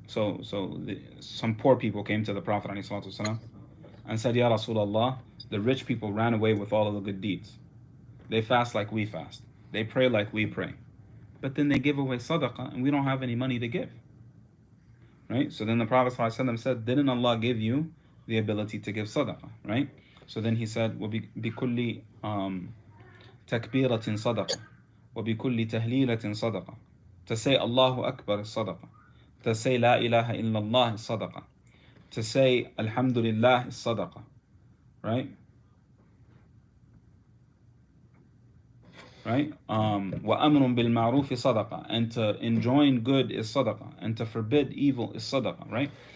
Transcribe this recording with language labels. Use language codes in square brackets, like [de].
[en] So some poor people came to the Prophet ﷺ and said, Ya Rasulullah, the rich people ran away with all of the good deeds. They fast like we fast. They pray like we pray. But then they give away sadaqah and we don't have any money to give. Right? So then the Prophet ﷺ said, didn't Allah give you the ability to give sadaqah? Right? So then he said, [ar] وَبِكُلِّ تَكْبِيرَةٍ صَدَقَةٍ وَبِكُلِّ تَهْلِيلَةٍ صَدَقَةٍ. [en] To say Allahu Akbar is sadaqah. To say La ilaha illallah is sadaqah. To say Alhamdulillah is sadaqah. Right? [ar] Right? وَأَمْرٌ بِالْمَعْرُوفِ صَدَقَةً. [en] And to enjoin good is sadaqah. And to forbid evil is sadaqah. Right?